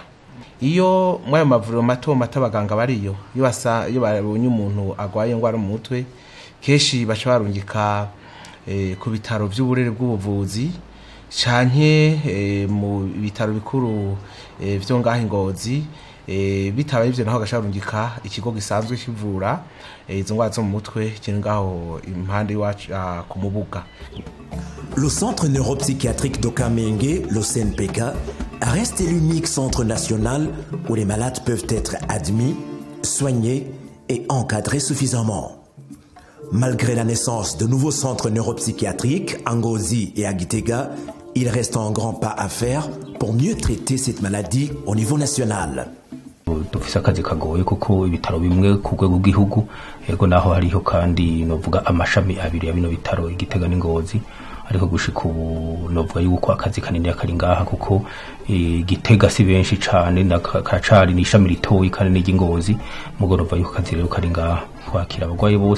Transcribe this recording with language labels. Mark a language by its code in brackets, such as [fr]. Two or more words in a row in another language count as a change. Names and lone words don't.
[rn] Iyo mwayo mavuriro mato mato abaganga bariyo iyo babonye umuntu agwaye indwara mu mutwe kenshi baca barungika ku bitaro by'uburere bw'ubuvuzi canke mu bitaro bikuru byo ngaho Ngozi bitabaye ivyo naho gasharungika ikigo gisanzwe kivura izo ndwara zo mu mutwe kiri ngaho impande iwacu ku Mubuga. [fr] Le centre neuropsychiatrique de Kamenge, le CNPK, reste l'unique centre national où les malades peuvent être admis, soignés et encadrés suffisamment. Malgré la naissance de nouveaux centres neuropsychiatriques à Ngozi et à Gitega, il reste un grand pas à faire pour mieux traiter cette maladie au niveau national. [rn] Dufise akazi kagoye kuko ibitaro bimwe ku rwego rw'igihugu yego naho hariho kandi novuga amashami abiri ya bino bitaro Igitega n'Ingozi ariko gushika ubu novuga yuko akazi kanini akari ngaha kuko Gitega si benshi cane nakacari n'ishami ritoyi kandi n'Ingozi mugoroba yuko akazi rero kari ngaha kwakira abagwayi bose